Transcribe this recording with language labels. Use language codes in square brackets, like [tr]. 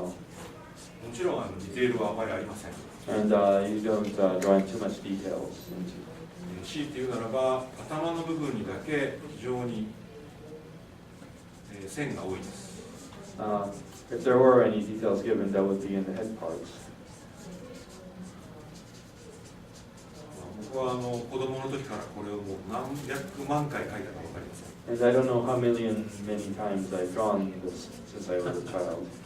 [ja] もちろんディテールはあまりありません。 [en] And you don't draw in too much details into. [ja] 強いて言うならば、頭の部分にだけ非常に、線が多いです。 [en] If there were any details given, that would be in the head parts. [ja] 僕は子供の時からこれをもう何百万回描いたか分かりません。 [en] And I don't know how many times I've drawn this since I was a child.